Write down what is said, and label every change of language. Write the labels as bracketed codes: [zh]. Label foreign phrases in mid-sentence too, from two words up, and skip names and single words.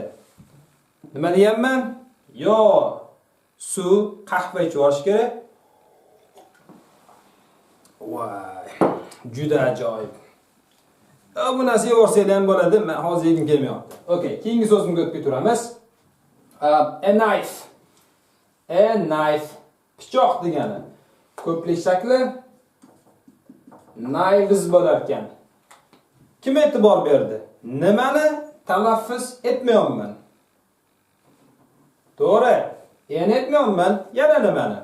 [uz] Nima deyapman? Yo, suv, qahva ichib olish kerak. Voy, juda ajoyib. Bu narsa yevorsanglar ham bo'ladi, men hozir yegim kelmayapti. Okay, keyingi so'zimga o'tib ketaveramiz. [en] A knife. A knife. [uz] Pichoq degani. Ko'plik shakli knives bo'lar ekan. Kim e'tibor berdi? Nimani talaffuz etmayapman? To'g'ri. Yana etmayapman, yana nimani?